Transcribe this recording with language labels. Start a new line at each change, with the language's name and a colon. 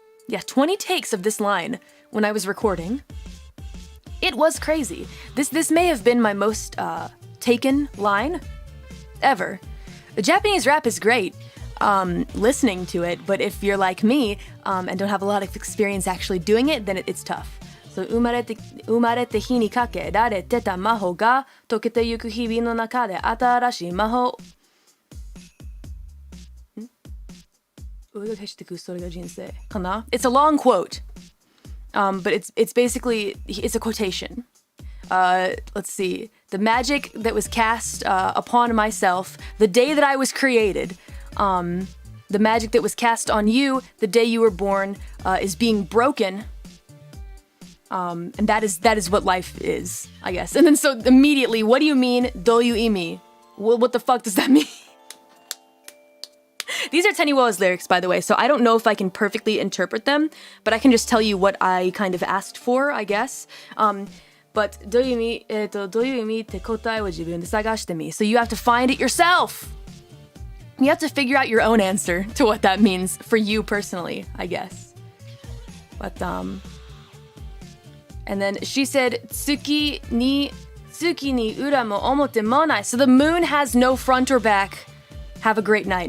English: Yeah, 20 takes of this line when I was recording. It was crazy. This may have been my most taken line ever. The Japanese rap is great, listening to it, but if you're like me and don't have a lot of experience actually doing it, then it's tough.
Japanese: So 生まれて火にかけられてた魔法が溶けてゆく日々の中で新しい魔法追いかけしてくそれが人生かな?
English: It's a long quote, but it's basically it's a quotation. Let's see. The magic that was cast upon myself the day that I was created, the magic that was cast on you the day you were born, is being broken. And that is what life is, I guess. And then so immediately, what do you mean?
Japanese: Doyu imi?
English: What the fuck does that mean? These are Teniwo's lyrics, by the way, so I don't know if I can perfectly interpret them, but I can just tell you what I kind of asked for, I guess. But
Japanese: どういう意味って答えを自分で探してみ.
English: So you have to find it yourself. You have to figure out your own answer to what that means for you personally, I guess. But and then she said
Japanese: 月に裏も表もない.
English: So the moon has no front or back. Have a great night.